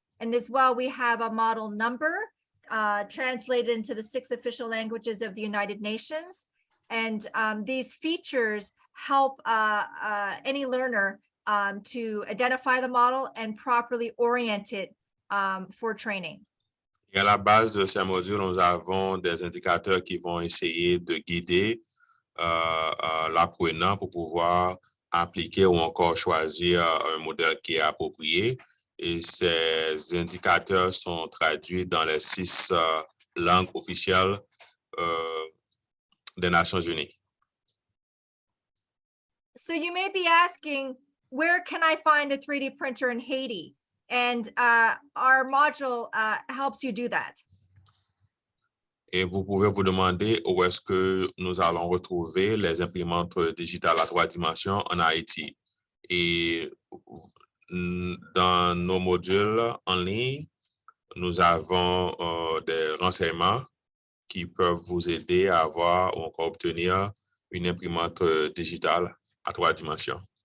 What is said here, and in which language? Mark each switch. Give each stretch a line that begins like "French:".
English: And as well, we have a model number translated into the 6 official languages of the United Nations. And these features help any learner to identify the model and properly orient it for training.
French: Et à la base de ces modules, nous avons des indicateurs qui vont essayer de guider l'apprenant pour pouvoir appliquer ou encore choisir un modèle qui est approprié. Et ces indicateurs sont traduits dans les 6 langues officielles des Nations Unies.
English: So you may be asking, where can I find a 3D printer in Haiti? And our module helps you do that.
French: Et vous pouvez vous demander où est-ce que nous allons retrouver les imprimantes digitales à 3 dimensions en Haïti. Et dans nos modules en ligne, nous avons des renseignements qui peuvent vous aider à avoir ou encore obtenir une imprimante digitale à 3 dimensions.